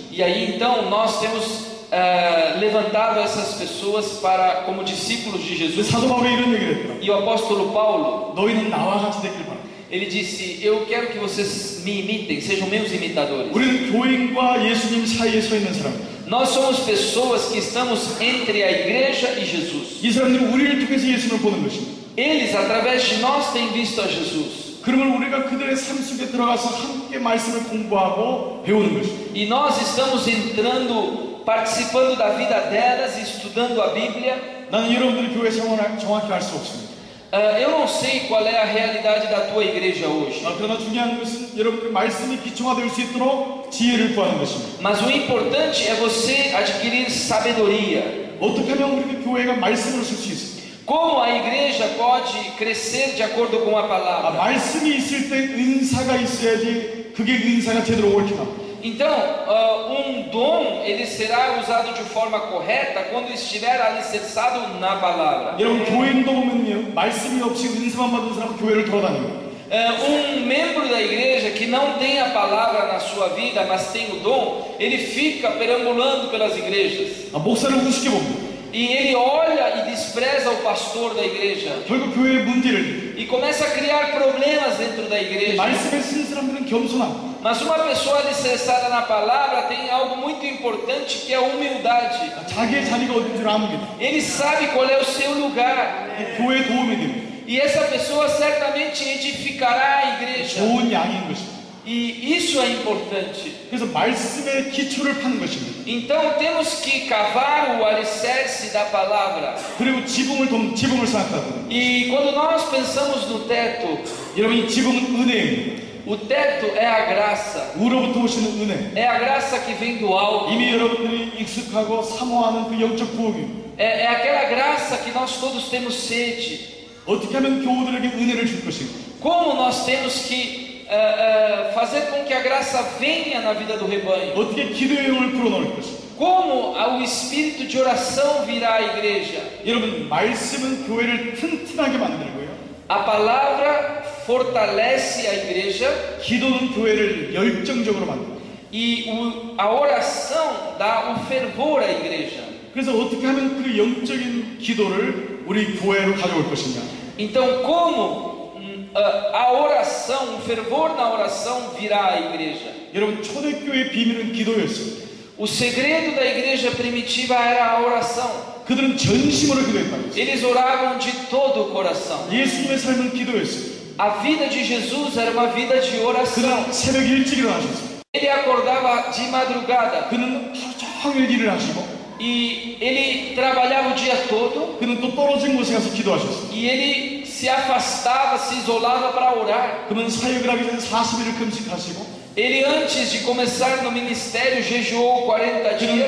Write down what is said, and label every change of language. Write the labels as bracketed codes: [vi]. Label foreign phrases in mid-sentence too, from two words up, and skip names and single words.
[pt] E aí então nós temos levantado essas pessoas para como discípulos de Jesus. [ko] 사도 바울이 이런 얘기를 했더라고요. [pt] E o apóstolo Paulo, [ko] 너희는 나와 같이 되길 바랍니다. [pt] ele disse: eu quero que vocês me imitem, sejam meus imitadores. [ko] 우리는 교인과 예수님 사이에 서 있는 사람입니다. [pt] Nós somos pessoas que estamos entre a igreja e Jesus. [ko] 이 사람들이 우리를 통해서 예수님을 보는 것입니다. [pt] Eles, através de nós, têm visto a Jesus. [ko] 그러면 우리가 그들의 삶 속에 들어가서 함께 말씀을 공부하고 배우는 것입니다. [pt] E nós estamos entrando, participando da vida delas, estudando a Bíblia. [ko] 나는 여러분들의 교회 생활을 정확히 알 수 없습니다. [pt] Eu não sei qual é a realidade da tua igreja hoje. [ko] 그러나 중요한 것은 여러분들의 말씀이 기초화될 수 있도록 지혜를 구하는 것입니다. [pt] Mas o importante é você adquirir sabedoria. [ko] 어떻게 하면 우리 교회가 말씀을 쓸 수 있습니까? [pt] Como a igreja pode crescer de acordo com a palavra? [ko] 말씀이 있을 때 은사가 있어야지 그게 은사가 제대로 옳게나. [pt] Então, dom ele será usado de forma correta quando estiver alicerçado na palavra. [ko] 여러분 교인도 보면요 말씀이 없이 은사만 받은 사람은 교회를 돌아다닙니다. [pt] membro da igreja que não tem a palavra na sua vida, mas tem o dom, ele fica perambulando pelas igrejas. [ko] 목사를 우습게 봅니다. [pt] E ele olha e despreza o pastor da igreja. [ko] 결국 교회의 문제를 [pt] E começa a criar problemas dentro da igreja. [ko] 말씀에 쓰는 사람들은 겸손함. [pt] Mas uma pessoa alicerçada na palavra tem algo muito importante, que é a humildade. [ko] 자기의 자리가 어딘 줄 압니다. [pt] Ele sabe qual é o seu lugar. [ko] 교회에 도움이 됩니다. [pt] E essa pessoa certamente edificará a igreja. [ko] 좋은 양인 것입니다. [pt] E isso é importante. [ko] 그래서 말씀의 기초를 파는 것입니다. [pt] Então temos que cavar o alicerce da palavra. [ko] 그리고 지붕을 생각하고. [pt] E quando nós pensamos no teto, [ko] 여러분 이 지붕은 은혜입니다. [pt] o teto é a graça. [ko] 우로부터 오시는 은혜. [pt] É a graça que vem do alto. [ko] 이미 여러분들이 익숙하고 사모하는 그 영적 부흥입니다. [pt] É aquela graça que nós todos temos sede. [ko] 어떻게 하면 교우들에게 은혜를 줄 것인가? [pt] Como nós temos que fazer com que a graça venha na vida do rebanho? [ko] 어떻게 기도의 영을 불어넣을 것인가? [pt] Como o espírito de oração virá à igreja? [ko] 여러분 말씀은 교회를 튼튼하게 만들고요. [pt] A palavra fortalece a igreja. [ko] 기도는 교회를 열정적으로 만듭니다. [pt] E a oração dá o fervor à igreja. [ko] 그래서 어떻게 하면 그 영적인 기도를 우리 교회로 가져올 것이냐? [pt] Então como a oração, o fervor na oração virá à igreja? [ko] 여러분 초대교회의 비밀은 기도였습니다. [pt] O segredo da igreja primitiva era a oração. [ko] 그들은 전심으로 기도했다. [pt] Eles oravam de todo o coração. [ko] 예수님의 삶은 기도였습니다. [pt] A vida de Jesus era uma vida de oração. [ko] 그는 새벽 일찍 일어나셨습니다. [pt] Ele acordava de madrugada. [ko] 그는 하루 종일 일을 하시고. [pt] E ele trabalhava o dia todo. [ko] 그는 또 떨어진 곳에 가서 기도하셨습니다. [pt] E ele se afastava, se isolava para orar. [ko] 그는 사역을 하기 전에 40일을 금식하시고. [pt] Ele antes de começar no ministério jejuou 40 dias.